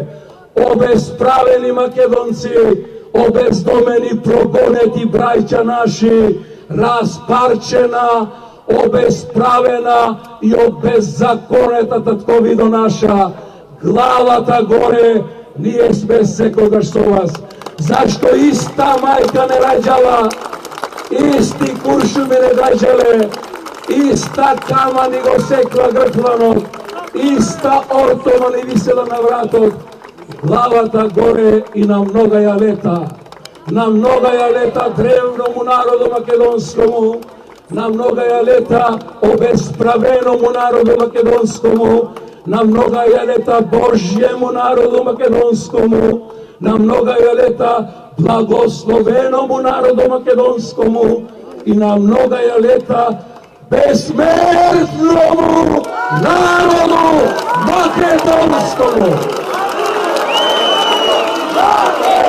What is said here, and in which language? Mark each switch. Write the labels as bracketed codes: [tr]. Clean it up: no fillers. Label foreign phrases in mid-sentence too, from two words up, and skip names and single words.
[mk] Обесправени македонци, обездомени, прогонети браќа наши, распарчена, обесправена и обеззаконета татковино наша, главата горе, ние сме секогаш со вас. Зашто иста мајка не раѓала, исти куршуми не дајджале, иста кама ни го секла гркланот, иста ортова ни висела на вратот, главата горе и на многа ја лета. На многа ја лета древному народу македонскому, на многа ја лета обесправеному народу македонскому, на многа ја лета Божјему народу македонскому, на многа ја лета благословеному народу македонскому и на многа ја лета безсмертному народу македонскому.